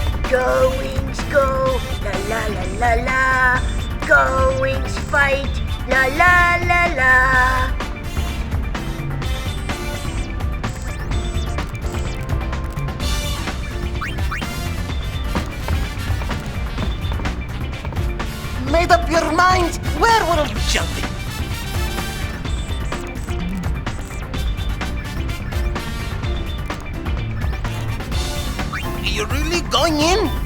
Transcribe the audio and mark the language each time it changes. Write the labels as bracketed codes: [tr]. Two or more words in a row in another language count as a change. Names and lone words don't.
[en] Go wings go, la la la la la. Go wings fight, la la la la. Made up your mind? Where will you jumping? Are you really going in?